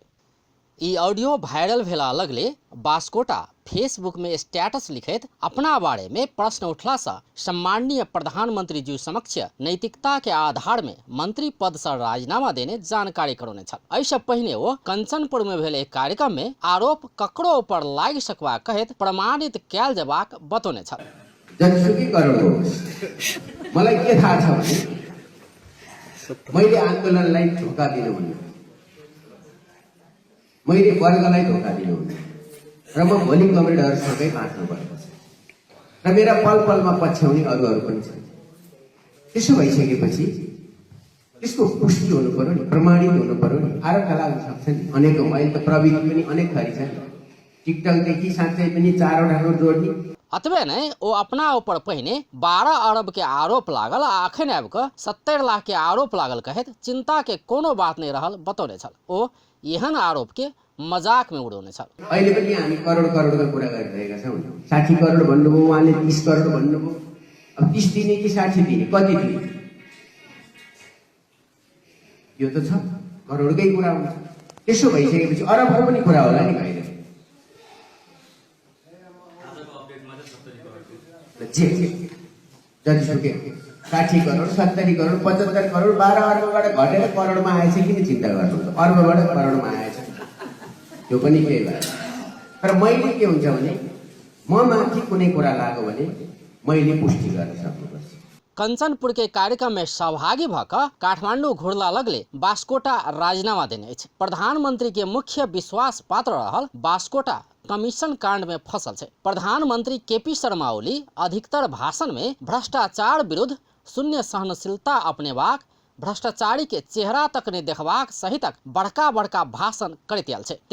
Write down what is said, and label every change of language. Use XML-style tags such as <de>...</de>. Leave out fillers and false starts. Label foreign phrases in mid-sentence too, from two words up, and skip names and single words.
<mai>ई ऑडियो वायरल भेला लगले बास्कोटा फेसबुक में स्टेटस लिखित अपना बारे में प्रश्न उठला से सम्माननीय प्रधानमंत्री जी समक्ष नैतिकता के आधार में मंत्री पद से राजीनामा देने जानकारी करौने छल। ऐसे पहले वो कंचनपुर में भेल एक कार्यक्रम में आरोप ककरो ऊपर लागि सकबा कहत प्रमाणित कैल जबाक बतौने छल।</mai> <ne>जनसुकै गर्नुहोस्, मलाई के थाहा छ भने मैले आन्दोलनलाई धोका दिनुहुन्न, मैले वर्गलाई धोका दिनुहुन्न र म भोलि कमरेडहरूसँगै बाँच्नुपर्छ र मेरा पल पलमा पछ्याउने अरूहरू पनि छन्। त्यसो भइसकेपछि त्यसको पुष्टि हुनु पर्यो नि, प्रमाणित हुनु पर्यो नि। आरोपका लाग्न सक्छ नि अनेकौं। अहिले त प्रविधि पनि अनेक थरी छ। टिकटकदेखि साँच्चै पनि 4 वटा जोड्ने।</ne> <mai>अतबे नहीं वो अपना ऊपर पहिने 12 अरब के आरोप लागल आखिर आब के 70 लाख के आरोप लागल कहत चिंता के कोनो बात नहीं रहल बतौने छल। ओ एहन आरोप के मजाक में उड़ाउने छल।</mai> <ne>अहिले पनि हामी करोड करोडको कुरा गरिरहेका छौं। 60 करोड भन्नुभयो, उहाँले 30 करोड भन्नुभयो। अब 30 दिने कि 60 दिने, कति दिने? यो त छ करोडकै कुरा हुन्छ। त्यसो भइसकेपछि अरबहरू पनि कुरा होला नि भाइले। जतिसुकै 60 करोड, 70 करोड, 75 करोड, 12 अर्बबाट घटेर करोडमा आएछ, किन चिन्ता गर्नु? अर्बबाट करोडमा आएछ, त्यो पनि केही भएन। तर मैले के हुन्छ भने माथि कुनै कुरा लाग्यो भने मैले पुष्टि गर्न सक्नुपर्छ।</ne> <mai>कंचनपुर के कार्यक्रम में सहभागी भकर काठमांडू घुरला लगले बास्कोटा राजीनामा देने। प्रधानमंत्री के मुख्य विश्वास पात्र रहल बास्कोटा कमीशन कांड में फसल है। प्रधानमंत्री केपी शर्मा ओली अधिकतर भाषण में भ्रष्टाचार विरुद्ध शून्य सहनशीलता अपनेबाक, भ्रष्टाचारी के चेहरा तक ने देखबाक सहितक बड़का बड़का भाषण करते आयल छे।</mai>